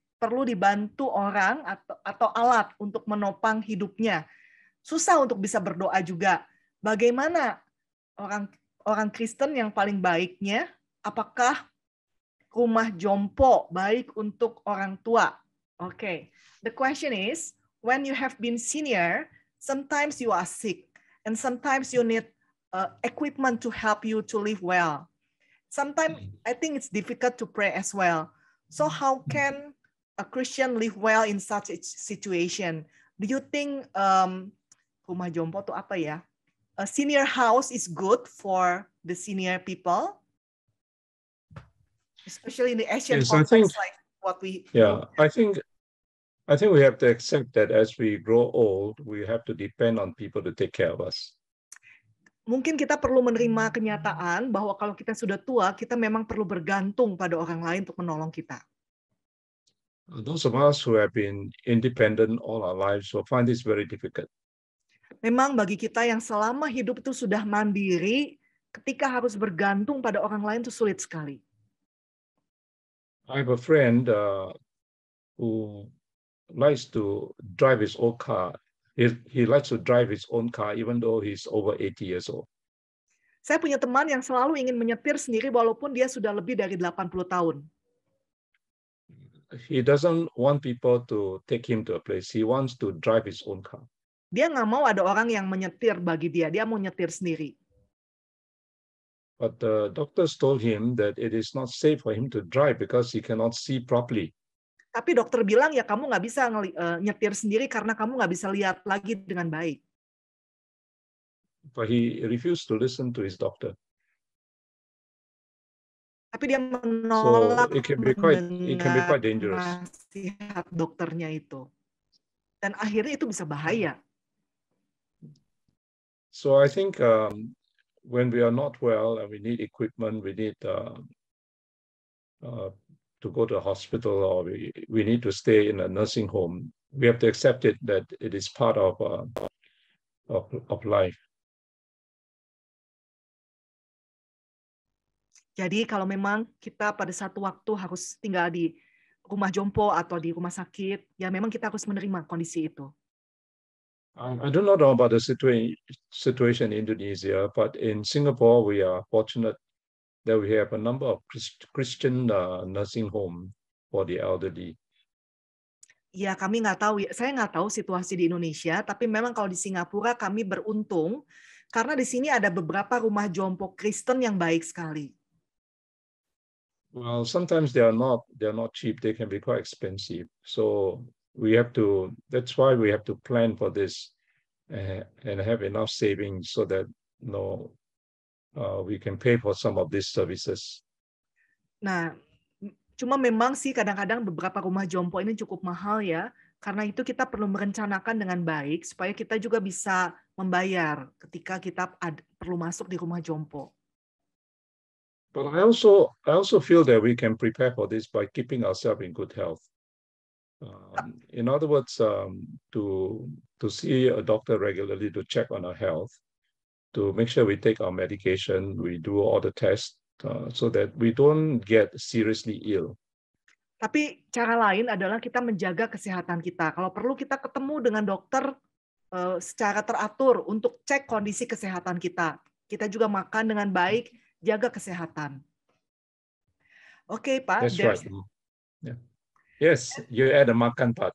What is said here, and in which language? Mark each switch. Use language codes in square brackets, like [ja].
[id] Perlu dibantu orang atau alat untuk menopang hidupnya. Susah untuk bisa berdoa juga. Bagaimana orang Kristen yang paling baiknya? Apakah rumah jompo baik untuk orang tua? [en] Okay. The question is, when you have been senior, sometimes you are sick, and sometimes you need equipment to help you to live well. Sometimes I think it's difficult to pray as well. So how can a Christian live well in such a situation? Do you think [id] rumah jompo itu apa ya? [en] A senior house is good for the senior people, especially in the Asian context, like what we. Yeah, I think we have to accept that as we grow old, we have to depend on people to take care of us. [id] Mungkin kita perlu menerima kenyataan bahwa kalau kita sudah tua, kita memang perlu bergantung pada orang lain untuk menolong kita. [en] Those of us who have been independent all our lives will find this very difficult. [id] Memang bagi kita yang selama hidup itu sudah mandiri, ketika harus bergantung pada orang lain itu sulit sekali. [en] I have a friend who likes to drive his own car. He likes to drive his own car even though he's over 80 years old. [id] Saya punya teman yang selalu ingin menyetir sendiri walaupun dia sudah lebih dari 80 tahun. [en] He doesn't want people to take him to a place. He wants to drive his own car. [id] Dia nggak mau ada orang yang menyetir bagi dia. Dia mau nyetir sendiri. [en] But the doctors told him that it is not safe for him to drive because he cannot see properly. [id] Tapi dokter bilang ya kamu nggak bisa nyetir sendiri karena kamu nggak bisa lihat lagi dengan baik. [en] But he refused to listen to his doctor. [id] Tapi dia menolak [en] it can be quite dangerous. [id] Nasihat dokternya itu. Dan akhirnya itu bisa bahaya. [en] So I think when we are not well and we need equipment, we need to go to a hospital or we need to stay in a nursing home. We have to accept it that it is part of life. [id] Jadi kalau memang kita pada satu waktu harus tinggal di rumah jompo atau di rumah sakit, ya memang kita harus menerima kondisi itu. [en] I don't know about the situation in Indonesia, but in Singapore we are fortunate that we have a number of Christian nursing home for the elderly. [id] Ya, kami nggak tahu. Saya nggak tahu situasi di Indonesia, tapi memang kalau di Singapura kami beruntung karena di sini ada beberapa rumah jompo Kristen yang baik sekali. [en] Well, sometimes they are not cheap. They can be quite expensive. So that's why we have to plan for this and have enough savings so that we can pay for some of these services. [id] Nah, cuma memang sih kadang-kadang beberapa rumah jompo ini cukup mahal ya. Karena itu kita perlu merencanakan dengan baik supaya kita juga bisa membayar ketika kita perlu masuk di rumah jompo. [en] But I also feel that we can prepare for this by keeping ourselves in good health. In other words, to see a doctor regularly to check on our health, to make sure we take our medication, we do all the tests, so that we don't get seriously ill. [id] Tapi cara lain adalah kita menjaga kesehatan kita. Kalau perlu kita ketemu dengan dokter secara teratur untuk cek kondisi kesehatan kita. Kita juga makan dengan baik, jaga kesehatan. Oke, Pak. [en] That's right. Yeah. Yes, you add the makan part.